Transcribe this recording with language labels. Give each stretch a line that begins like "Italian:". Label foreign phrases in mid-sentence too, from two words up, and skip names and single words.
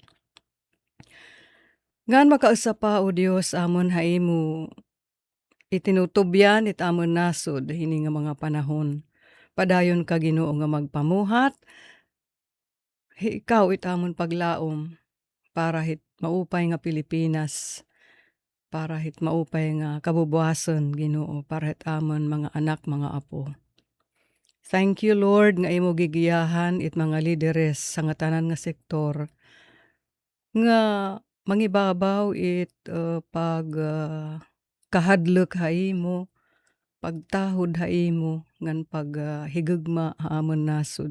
Waray: Ngan makausapa o Dios amon haimo itinutubyan it amon nasod hini nga mga panahon. Padayon ka Ginoo nga magpamuhat. Ikaw it amon paglaom para hit maupay nga Pilipinas. Para hit maupay nga kabubuhason Ginoo para hit amon mga anak mga apo.
English: Thank you Lord
Waray: nga imo gigiyahan it mga lideres sa nga tanan nga sektor nga mangibabaw it pag kahadlok haimo, pagtahod haimo, ngan pag higugma haamon nasod.